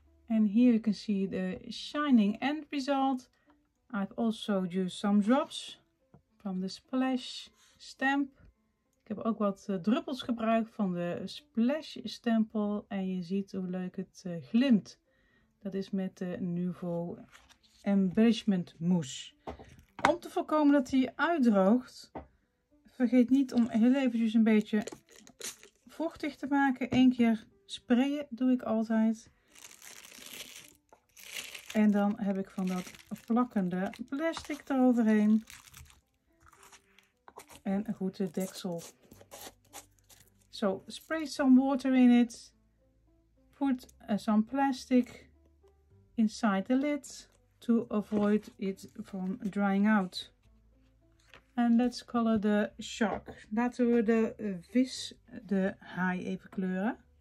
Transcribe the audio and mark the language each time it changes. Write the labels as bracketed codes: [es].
[en] And here you can see the shining end result. I've also used some drops from the Splash stamp. [nl] Ik heb ook wat druppels gebruikt van de Splash stempel en je ziet hoe leuk het glimt. Dat is met de Nuvo Embellishment Mousse. Om te voorkomen dat hij uitdroogt, vergeet niet om heel eventjes een beetje vochtig te maken. 1 keer sprayen doe ik altijd. En dan heb ik van dat plakkende plastic eroverheen. En goed de deksel. [en] So spray some water in it. Put some plastic inside the lid to avoid it from drying out. And let's color the shark. [nl] Laten we de vis, de haai even kleuren.